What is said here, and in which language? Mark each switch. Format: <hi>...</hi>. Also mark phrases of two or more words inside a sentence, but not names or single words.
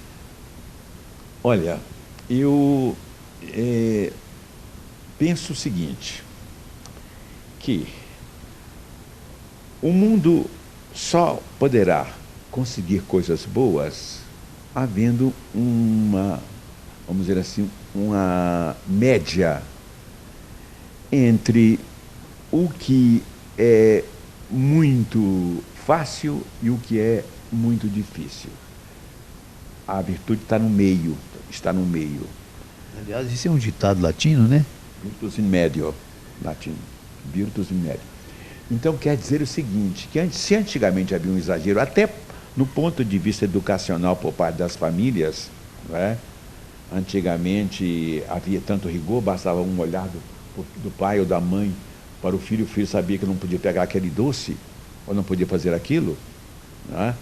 <pt>Olha, eu penso o seguinte, que o mundo só poderá conseguir coisas boas havendo vamos dizer assim, uma média entre o que é muito fácil e o que é muito difícil. A virtude está no meio, Aliás, isso é um ditado latino, né?</pt> <la>Virtus in medio,</la> <pt>latino,</pt> <la>virtus in medio.</la> <pt>Então, quer dizer o seguinte, que se antigamente havia um exagero, até no ponto de vista educacional por parte das famílias, não é? Antigamente havia tanto rigor, bastava um olhar do pai ou da mãe para o filho sabia que não podia pegar aquele doce, ou não podia fazer aquilo, não é?</pt>